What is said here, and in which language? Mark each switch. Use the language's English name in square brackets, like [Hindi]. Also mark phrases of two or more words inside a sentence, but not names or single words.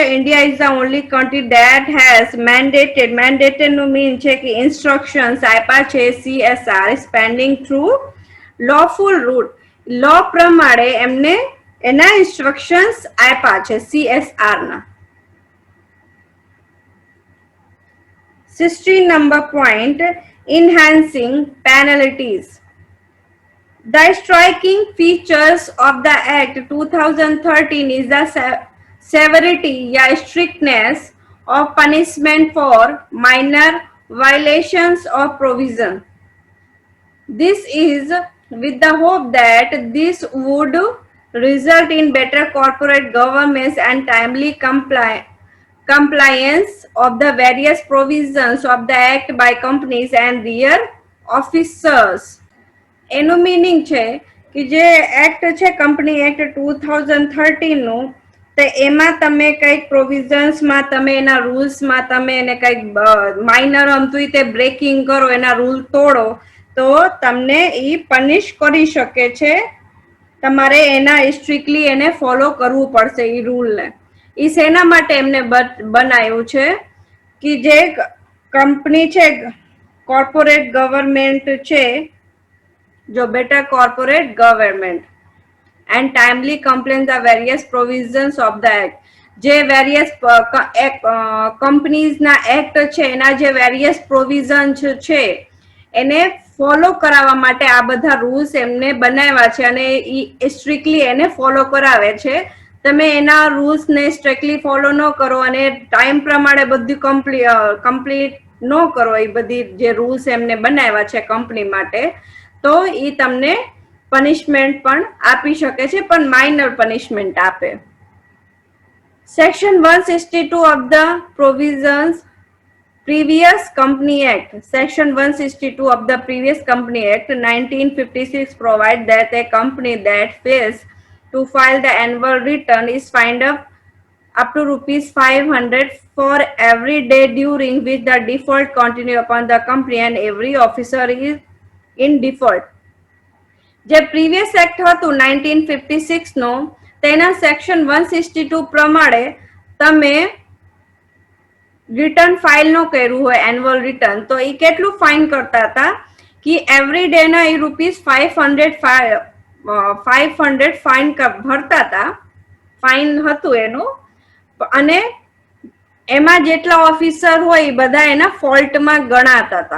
[English] India is the only country that has mandated [Gujarati] નું મીન છે કે ઇન્સ્ટ્રક્શન્સ આપ્યા છે [English] CSR spending through lawful route. [Gujarati] લો પ્રમાણે એમને એના ઇન્સ્ટ્રક્શન્સ આપ્યા છે CSR ના. [English] 16 number point, enhancing penalties. The striking features of the Act 2013 is the severity या strictness of punishment for minor violations of provision. This is with the hope that this would result in better corporate governance and timely compliance of the various provisions of the Act by companies and their officers. [Gujarati] એનું મીનિંગ છે કે જે એક્ટ છે કંપની એક્ટ 2013 નું, તો એમાં તમે કઈક પ્રોવિઝન્સમાં તમે એના રૂલ્સમાં તમે એને કઈક માઇનર અમતું તે બ્રેકિંગ કરો, એના રૂલ તોડો, તો તમને એ પનિશ કરી શકે છે. તમારે એના સ્ટ્રિક્ટલી એને ફોલો કરવું પડશે એ રૂલને. એ શેના માટે એમને બનાવ્યું છે કે જે કંપની છે [English] corporate government [Gujarati] છે, [English] जो better corporate government and timely comply the various provisions of the act. [Gujarati] જે [English] various companies [Gujarati] ના act છે એના જે [English] various provisions [Gujarati] છે એને ફોલો કરાવવા માટે આ બધા રૂલ્સ એમને બનાવ્યા છે અને એ સ્ટ્રિક્ટલી એને ફોલો કરાવે છે. તમે એના રૂલ્સ ને સ્ટ્રિક્ટલી ફોલો ન કરો અને ટાઈમ પ્રમાણે બધું કમ્પ્લીટ ન કરો, એ બધી જે રૂલ્સ એમને બનાવ્યા છે કંપની માટે, તો એ તમને પનિશમેન્ટ પણ આપી શકે છે, પણ [English] minor punishment [Gujarati] આપે. [English] section 162 of the provisions previous company act. Section 162 of the previous company act 1956 provide that a company that fails to file the annual return is fined up to rupees 500 for every day during which the default continue upon the company and every officer is in default. [Gujarati] જે [English] previous act [Gujarati] હતું 1956 નો તેના સેક્શન 162 પ્રમાણે તમે [English] return file [Gujarati] નો કર્યું હોય [English] annual return [Gujarati] તો એ કેટલું ફાઇન કરતા હતા કે [English] every day [Gujarati] ના એ ₹500 ફાઇન ભરતા હતા, ફાઇન હતું એનું, અને એમાં જેટલા ઓફિસર હોય એ બધા એના ફોલ્ટમાં ગણાતા હતા.